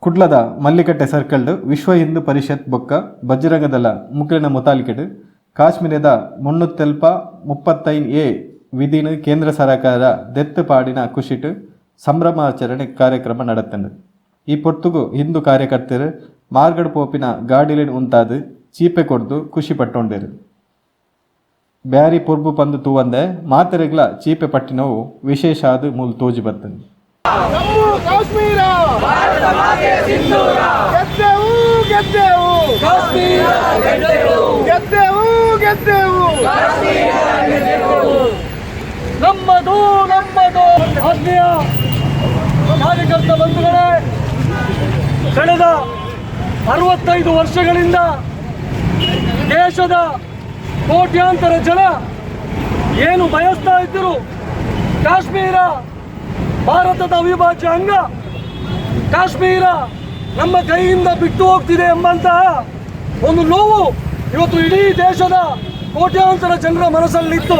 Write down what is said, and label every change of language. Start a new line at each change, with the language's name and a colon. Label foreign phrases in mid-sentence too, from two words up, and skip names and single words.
Tulu: ಕುಡ್ಲದ ಮಲ್ಲಿಕಟ್ಟೆ ಸರ್ಕಲ್ಡ್ ವಿಶ್ವ ಹಿಂದೂ ಪರಿಷತ್ ಬೊಕ್ಕ ಬಜರಂಗ ದಳ ಮುಕ್ಲಿನ ಮುತಾಲಿಕೆಡ್ ಕಾಶ್ಮೀರದ ಮುನ್ನೂತ್ತೆಲ್ಪ 35A ವಿಧಿನ ಕೇಂದ್ರ ಸರ್ಕಾರ ದೆತ್ತು ಪಾಡಿನ ಖುಷಿಟ್ ಸಂಭ್ರಮಾಚರಣೆ ಕಾರ್ಯಕ್ರಮ ನಡೆತಂಡು. ಈ ಪೊರ್ತುಗು ಹಿಂದೂ ಕಾರ್ಯಕರ್ತರು ಮಾರ್ಗಡ್ ಪೋಪಿನ ಗಾಡಿಲೆನ್ ಉಂತಾದು ಚೀಪೆ ಕೊಡ್ದು ಖುಷಿ ಪಟ್ಟೊಂಡರು. ಬ್ಯಾರಿ ಪೊರ್ಬು ಪಂದು ತೂವಂದೆ ಮಾತೆರೆಗ್ಲ ಚೀಪೆ ಪಟ್ಟಿನವು ವಿಶೇಷ ಆದು ಮೂಲ ತೋಜಿ ಬರ್ತಂದು.
Kannada: ಜಮ್ಮು ಕಾಶ್ಮೀರ ಭಾರತ ಮಾತೆ ಸಿಂಧೂರ ಗೆದ್ದೆವು ಗೆದ್ದೆವು ಕಾಶ್ಮೀರ ಗೆದ್ದೆವು ಗೆದ್ದೆವು ಗೆದ್ದೆವು ಕಾಶ್ಮೀರ ಗೆದ್ದೆವು ನಮ್ಮದು ನಮ್ಮದು. ಆತ್ಮೀಯ ಕಾರ್ಯಕರ್ತ ಬಂಧುಗಳೇ, ಕಳೆದ 65 ವರ್ಷಗಳಿಂದ ದೇಶದ ಕೋಟ್ಯಾಂತರ ಜನ ಏನು ಬಯಸ್ತಾ ಇದ್ದರು, ಕಾಶ್ಮೀರ ಭಾರತದ ಅವಿಭಾಜ್ಯ ಅಂಗ, ಕಾಶ್ಮೀರ ನಮ್ಮ ಕೈಯಿಂದ ಬಿಟ್ಟು ಹೋಗ್ತಿದೆ ಎಂಬಂತಹ ಒಂದು ನೋವು ಇವತ್ತು ಇಡೀ ದೇಶದ ಕೋಟ್ಯಾಂತರ ಜನರ ಮನಸ್ಸಲ್ಲಿತ್ತು.